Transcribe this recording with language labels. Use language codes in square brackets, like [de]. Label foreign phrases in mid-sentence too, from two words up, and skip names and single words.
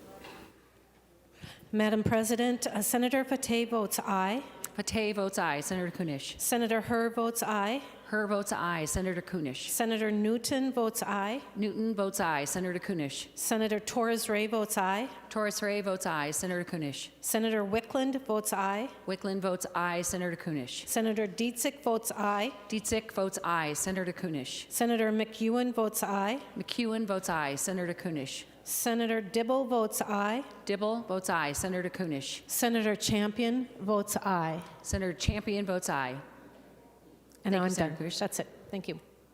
[en] Madam President, Senator Fateh votes aye. Fateh votes aye. Senator Kunish. Senator Herr votes aye. Herr votes aye. Senator Kunish. Senator Newton votes aye. Newton votes aye. Senator Kunish. Senator Torres-Ray votes aye. Torres-Ray votes aye. Senator Kunish. Senator Wickland votes aye. Wickland votes aye. Senator Kunish. Senator Dietzick votes aye. Dietzick votes aye. Senator Kunish. Senator McEwen votes aye. McEwen votes aye. Senator Kunish. Senator Dibble votes aye. Dibble votes aye. Senator Kunish. Senator Champion votes aye. Senator Champion votes aye. And now I'm Thank you, done. Senator Kunish. That's it. Thank you.